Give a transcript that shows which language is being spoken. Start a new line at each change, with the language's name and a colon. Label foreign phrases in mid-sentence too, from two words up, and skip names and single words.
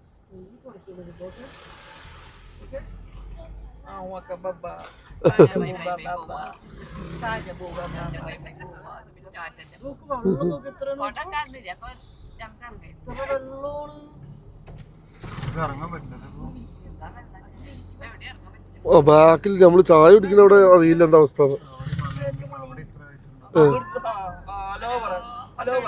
Malayalam: Awak baba. Tanya boba baba. Tanya boba baba. Look, വെള്ളം നോക്ക് എത്ര വെള്ളമാണ്. ഇറങ്ങാൻ പറ്റില്ല. ബാക്കിൽ നമ്മള് ചായ കുടിക്കുന്ന അവിടെ അറിയില്ല എന്താ അവസ്ഥ. ഹലോ പറ. ഹലോ പറ.